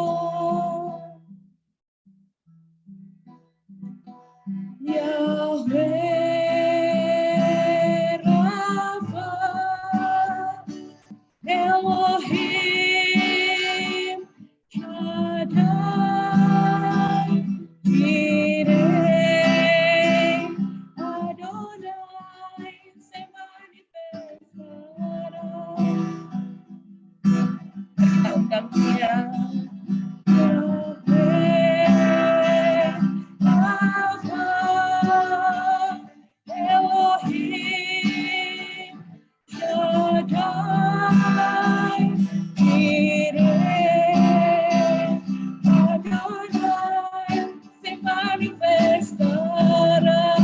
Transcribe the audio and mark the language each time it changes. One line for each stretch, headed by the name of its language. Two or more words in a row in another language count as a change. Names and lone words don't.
Spanish: Yahweh Rafa, Elohim Shaddai, Jireh, Adonai se manifestará.
Indonesian: Kita undang dia.
Spanish: Yahweh Rafa, Elohim Shaddai, Jireh, Adonai se manifestará.